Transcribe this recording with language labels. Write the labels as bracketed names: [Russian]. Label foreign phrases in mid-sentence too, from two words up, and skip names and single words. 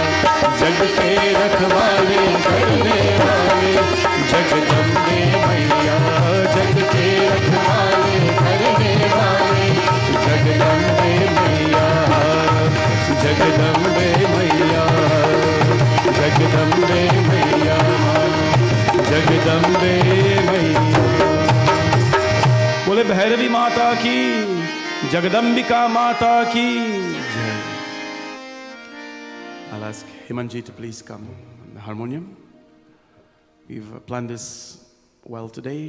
[Hindi] जग के रखवाले करने वाले जगदम्बे मैया, जग के रखवाले करने वाले जगदम्बे मैया, जगदम्बे मैया, जगदम्बे मैया, जगदम्बे मैया। बोले भैरवी माता की, जगदम्बिका माता की जय. [English] I'll ask Himanji to please come on the harmonium. We've planned this well today.